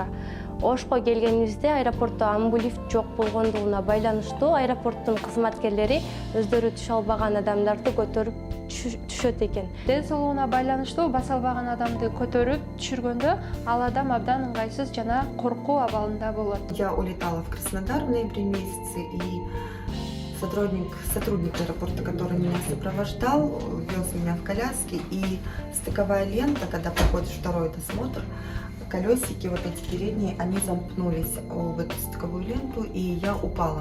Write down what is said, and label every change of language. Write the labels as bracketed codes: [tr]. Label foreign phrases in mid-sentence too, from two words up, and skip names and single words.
[ky] Ошко келгенибизде аэропортто амбулифт жок болгондугуна байланыштуу аэропорттун кызматкерлери өздөрү түшө албаган адамдарды көтөрүп түшөт экен. Ден соолугуна байланыштуу баса албаган адамды көтөрүп түшүргөндө ал адам абдан ыңгайсыз жана коркуу абалында болот. [ru] Я улетала в Краснодар в ноябре месяце, и сотрудник аэропорта, который меня сопровождал, вез меня в коляске, и стыковая лента, когда проходит второй досмотр, колесики вот эти передние, они замкнулись в эту стыковую ленту, и я упала.